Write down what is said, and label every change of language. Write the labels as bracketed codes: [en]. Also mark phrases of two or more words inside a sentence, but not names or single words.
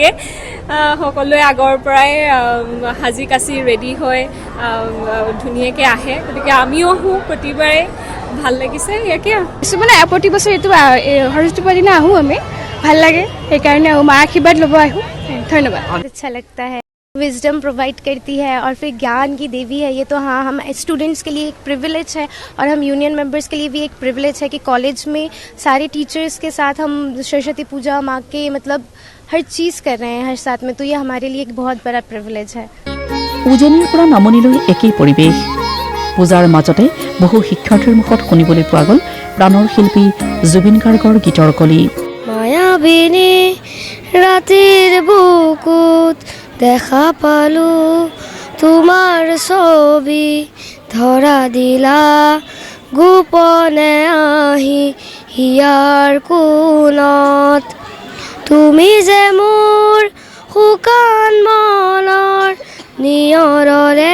[as] সকলোৱে আগৰ পৰাই সাজি কাচি ৰেডি হৈ ধুনীয়াকৈ আহে, গতিকে আমিও আহোঁ প্ৰতিবাৰে, ভাল লাগিছে ইয়াকে। মানে প্ৰতি বছৰ এইটো সৰস্বতী পূজাৰ দিনা আহোঁ আমি, ভাল লাগে সেইকাৰণে আহোঁ, মাৰ আশীৰ্বাদ ল'ব আহোঁ। [hi] धन्यवाद। अच्छा लगता है, [en] wisdom provide [hi] करती है और फिर ज्ञान की देवी है ये, तो हाँ हम स्टूडेंट्स के लिए एक प्रिविलेज है और हम [en] union members [hi] के लिए भी एक प्रिविलेज है कि कॉलेज में सारे टीचर्स के साथ हम सरस्वती पूजा माँ के मतलब हर चीज़ कर रहे हैं हर साथ में, तो ये हमारे लिए एक बहुत बड़ा प्रिविलेज है। [as] উজনিৰ পৰা নামনিলৈ একেই পৰিৱেশ। পূজাৰ মাজতে বহু শিক্ষাৰ্থীৰ মুখত শুনিবলৈ পোৱা গ'ল প্ৰাণৰ শিল্পী জুবিন গাৰ্গৰ গীতৰ কলি। মায়াবিনী ৰাতিৰ বুকুত দেখা পালো তোমাৰ ছবি, ধৰা দিলা গোপনে আহি হিয়াৰ কোণত, তুমি যে মোৰ শুকান মনৰ নিয়ৰৰে।